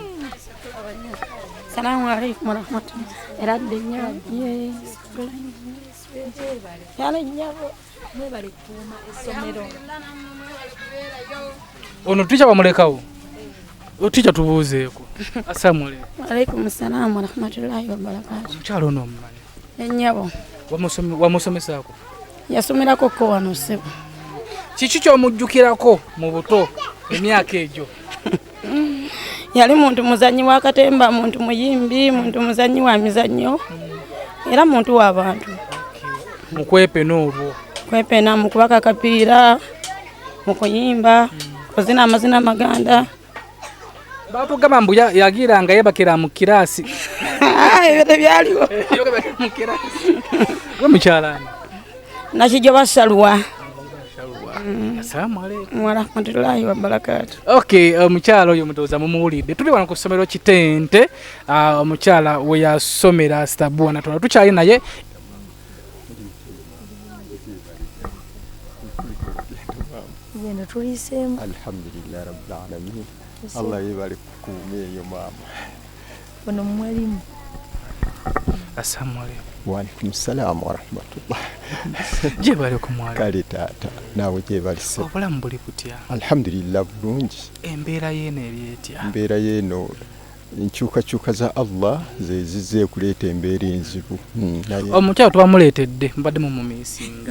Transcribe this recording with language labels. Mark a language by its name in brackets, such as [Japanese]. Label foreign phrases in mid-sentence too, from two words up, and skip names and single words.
[Arabic] السلام عليكم ورحمة الله. [Ganda] Eradde nnyo. Yale nyabo. Nebali kuuma essomero. Ono ticha bamulekawo. Ticha tubuuzeeko. [Arabic] السلام عليكم. عليكم السلام ورحمة الله وبركاته. [Ganda] Mukyalo ono omumanyi? Ennyabo. Wamusomesaako? Yasomerako ko wano ssebo. Kiki ky'omujjukirako mu buto emyaka egyo? Yali muntu muzanyi wa katemba, muntu muyimbi, muntu muzanyi wa mizannyo. Era muntu w'abantu. Mukwepena olwo. Kwepena mu kubaka akapiira, mu kuyimba, kuzina amazina maganda. Batugamba mbu yagiranga yebakira mu kirasi. Ebyo byaliwo. Mu kirasi. Gwe mukyalani? Nakigyoba Stabua. [Arabic] السلام عليكم. ورحمة الله وبركاته. [Ganda] Okay, omukyala oyo mutoza mumuwulidde. Tuli wano ku ssomero Kitente, omukyala we yasomera Stabua Natooro. Tukyali naye. Yeno tulisemu. [Arabic] الحمد لله رب العالمين. [Ganda] Allah yebale kukuumeeyo maama. Ono mwalimu. [Arabic] السلام عليكم. وعليكم السلام ورحمة الله. [Ganda] Gyebale ku mwalimu. Kale taata naawe gyebali se. Obulamu buli butya? Alhamdulillah bulungi. Embeera y'eno eri etya? Embeera y'eno enkyukakyuka za Allah zezizze kuleeta embeera enzibu. Omukyala tubamuleetedde mbadde mu mumiisinga.